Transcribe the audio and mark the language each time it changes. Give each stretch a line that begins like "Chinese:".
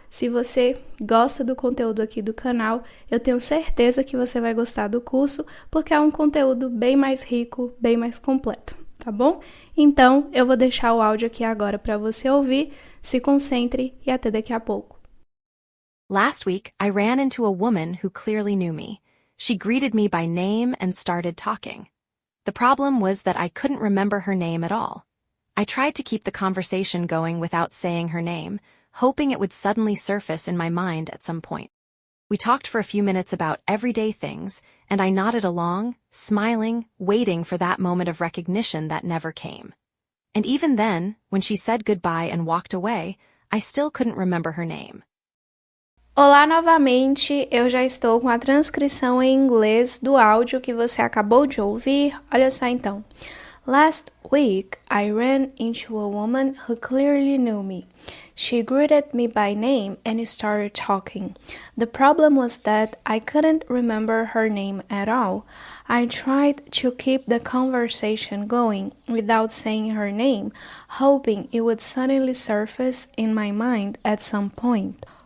Portuguese: Se você gosta do conteúdo aqui do canal, eu tenho certeza que você vai gostar do curso, porque é um conteúdo bem mais rico, bem mais completo, tá bom? Então, eu vou deixar o áudio aqui agora para você ouvir, se concentre e até daqui a pouco.
English: Last week, I ran into a woman who clearly knew me. She greeted me by name and started talking. The problem was that I couldn't remember her name at all. I tried to keep the conversation going without saying her name, hoping it would suddenly surface in my mind at some point. We talked for a few minutes about everyday things, and I nodded along, smiling, waiting for that moment of recognition that never came. And even then, when she said goodbye and walked away, I still couldn't remember her name.
Portuguese: Olá novamente, eu já estou com a transcrição em inglês do áudio que você acabou de ouvir. Olha só então.
English: Last week, I ran into a woman who clearly knew me. She greeted me by name and started talking. The problem was that I couldn't remember her name at all. I tried to keep the conversation going without saying her name, hoping it would suddenly surface in my mind at some point.